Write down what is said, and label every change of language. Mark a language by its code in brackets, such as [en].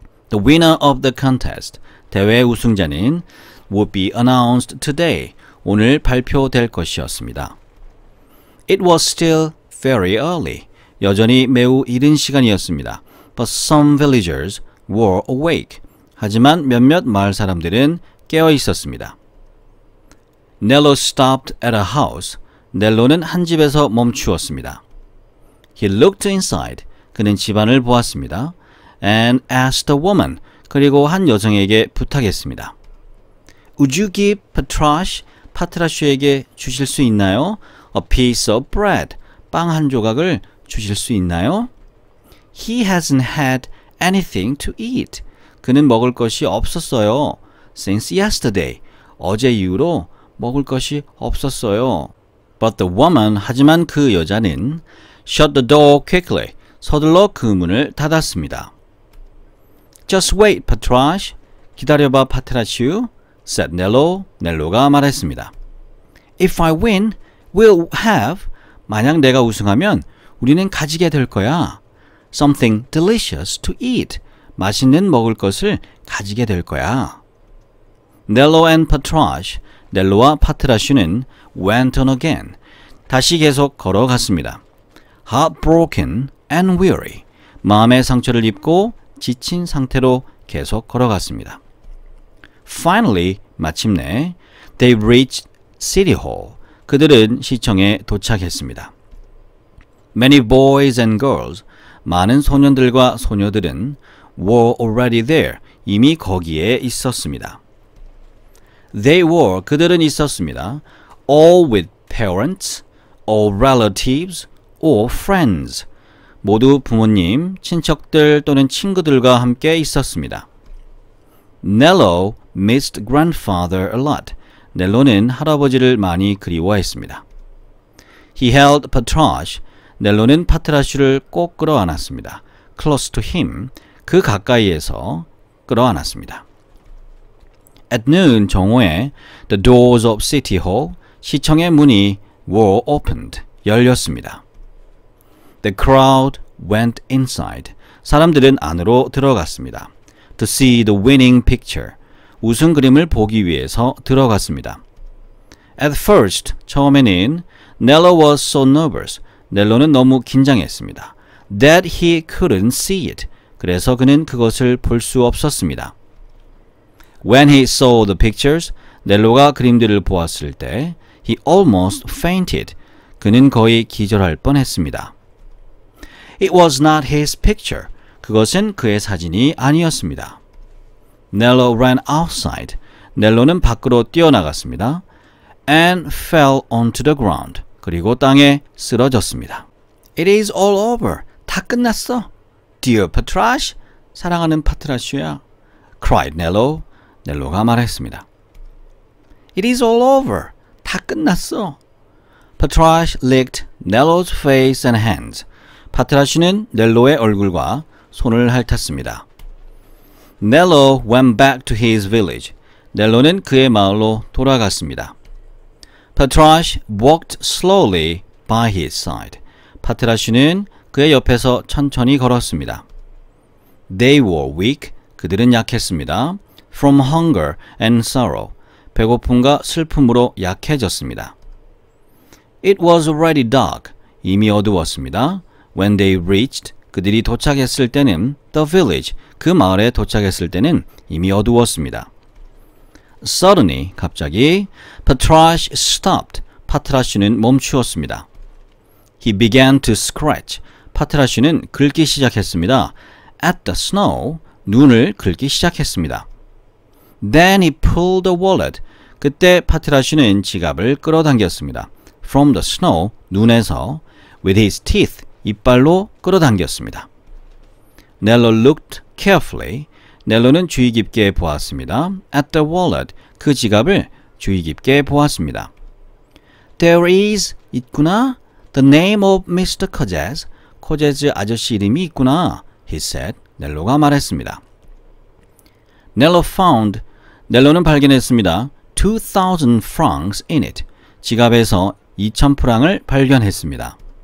[en] The winner of the contest, [ko] 대회 우승자는 [en] would be announced today. [ko] 오늘 발표될 것이었습니다. [en] It was still very early. [ko] 여전히 매우 이른 시간이었습니다. [en] But some villagers were awake. [ko] 하지만 몇몇 마을 사람들은 깨어 있었습니다. [en] Nello stopped at a house. [ko] 넬로는 한 집에서 멈추었습니다. [en] He looked inside. [ko] 그는 집안을 보았습니다. [en] And asked the woman. [ko] 그리고 한 여성에게 부탁했습니다. [en] Would you give Patrasche, [ko] 파트라슈에게 주실 수 있나요? [en] A piece of bread. [ko] 빵 한 조각을 주실 수 있나요? [en] He hasn't had anything to eat. [ko] 그는 먹을 것이 없었어요. [en] Since yesterday. [ko] 어제 이후로 먹을 것이 없었어요. [en] But the woman, [ko] 하지만 그 여자는 [en] shut the door quickly. [ko] 서둘러 그 문을 닫았습니다. [en] Just wait, Patrasche. [ko] 기다려봐, 파트라슈. [en] said Nello. [ko] 넬로가 말했습니다. [en] If I win, we'll have. [ko] 만약 내가 우승하면 우리는 가지게 될 거야. [en] Something delicious to eat. [ko] 맛있는 먹을 것을 가지게 될 거야. [en] Nello and Patrasche, [ko] 넬로와 파트라슈는 [en] went on again. [ko] 다시 계속 걸어갔습니다. [en] Heartbroken and weary. [ko] 마음의 상처를 입고 지친 상태로 계속 걸어갔습니다. [en] Finally, [ko] 마침내 [en] they reached City Hall. [ko] 그들은 시청에 도착했습니다. [en] Many boys and girls, [ko] 많은 소년들과 소녀들은 [en] were already there. [ko] 이미 거기에 있었습니다. [en] They were, [ko] 그들은 있었습니다. [en] All with parents, all relatives, or friends. [ko] 모두 부모님, 친척들 또는 친구들과 함께 있었습니다. [en] Nello missed grandfather a lot. [ko] 넬로는 할아버지를 많이 그리워했습니다. [en] He held Patrasche. [ko] 넬로는 파트라슈를 꼭 끌어안았습니다. [en] Close to him. [ko] 그 가까이에서 끌어안았습니다. [en] At noon, [ko] 정오에 [en] the doors of City Hall, [ko] 시청의 문이 [en] were opened, [ko] 열렸습니다. [en] The crowd went inside. [ko] 사람들은 안으로 들어갔습니다. [en] To see the winning picture. [ko] 우승 그림을 보기 위해서 들어갔습니다. [en] At first, [ko] 처음에는 [en] Nello was so nervous. [ko] 넬로는 너무 긴장했습니다. [en] That he couldn't see it. [ko] 그래서 그는 그것을 볼 수 없었습니다. [en] When he saw the pictures, [ko] 넬로가 그림들을 보았을 때 [en] he almost fainted. [ko] 그는 거의 기절할 뻔했습니다. [en] It was not his picture. [ko] 그것은 그의 사진이 아니었습니다. [en] Nello ran outside. [ko] 넬로는 밖으로 뛰어나갔습니다. [en] And fell onto the ground. [ko] 그리고 땅에 쓰러졌습니다. [en] It is all over. [ko] 다 끝났어. [en] Dear Patrash, [ko] 사랑하는 파트라슈야. [en] cried Nello. [ko] 넬로가 말했습니다. [en] It is all over. [ko] 다 끝났어. [en] Patrash licked Nello's face and hands. [ko] 파트라슈는 넬로의 얼굴과 손을 핥았습니다. [en] Nello went back to his village. [ko] 넬로는 그의 마을로 돌아갔습니다. [en] Patrash walked slowly by his side. [ko] 파트라슈는 그의 옆에서 천천히 걸었습니다. [en] They were weak. [ko] 그들은 약했습니다. [en] From hunger and sorrow. [ko] 배고픔과 슬픔으로 약해졌습니다. [en] It was already dark. [ko] 이미 어두웠습니다. [en] When they reached. [ko] 그들이 도착했을 때는 [en] the village. [ko] 그 마을에 도착했을 때는 이미 어두웠습니다. [en] Suddenly, [ko] 갑자기 [en] Patrash stopped. [ko] 파트라슈는 멈추었습니다. [en] He began to scratch. [ko] 파트라슈는 긁기 시작했습니다. [en] At the snow, [ko] 눈을 긁기 시작했습니다. [en] Then he pulled the wallet. [ko] 그때 파트라슈는 지갑을 끌어당겼습니다. [en] From the snow, [ko] 눈에서 [en] with his teeth, [ko] 이빨로 끌어당겼습니다. [en] Nello looked carefully. [ko] 넬로는 주의 깊게 보았습니다. [en] At the wallet, [ko] 그 지갑을 주의 깊게 보았습니다. [en] There is, [ko] 있구나. [en] The name of Mr. Codez. [ko] 코제즈 아저씨 이름이 있구나. [en] He said. [ko] 넬로가 말했습니다. [en] Nello found. [ko] 넬로는 발견했습니다. [en] 2,000 francs in it. [ko] 지갑에서 2,000프랑을 발견했습니다.